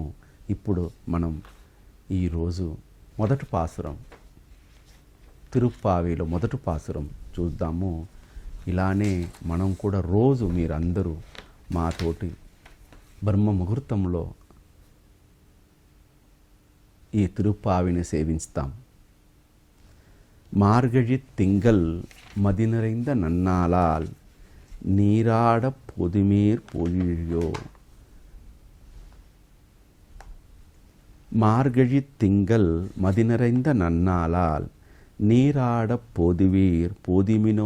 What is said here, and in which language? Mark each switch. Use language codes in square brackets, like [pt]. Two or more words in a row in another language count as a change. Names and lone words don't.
[te] ఇప్పుడు మనం ఈరోజు మొదటి పాసురం, తిరుప్పావిలో మొదటి పాసురం చూద్దాము. ఇలానే మనం కూడా రోజు మీరందరూ మాతోటి బ్రహ్మ ముహూర్తంలో ఈ తిరుప్పావిని సేవిస్తాం. [ta] மார்கழி திங்கள் மதி நிறைந்த நன்னாளால் நீராட பொதுமீர் பொழியோ. மார்கழி திங்கள் மதி நிறைந்த நன்னாளால் நீராட பொதுவீர் பொதிமினோ